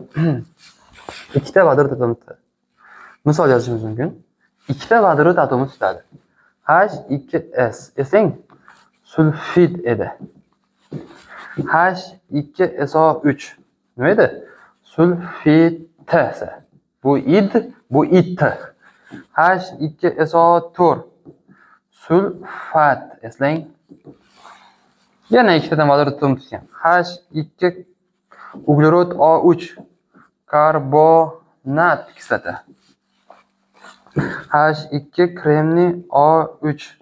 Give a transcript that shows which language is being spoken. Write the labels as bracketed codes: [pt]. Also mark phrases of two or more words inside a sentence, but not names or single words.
[uz] Ikkita vodorod atomi tutadi. Misol yozishimiz mumkin. Ikkita vodorod atomi tutadi. H2S. Eslang, sulfid edi. H2SO3. Nima edi? Sulfid. Bu id, bu it. H2SO4. Sulfat. Eslang. Yana ikkitadan vodorod atomi tutgan. H2 uglerod O3. Karbonat kislota. H2 kremniy O3.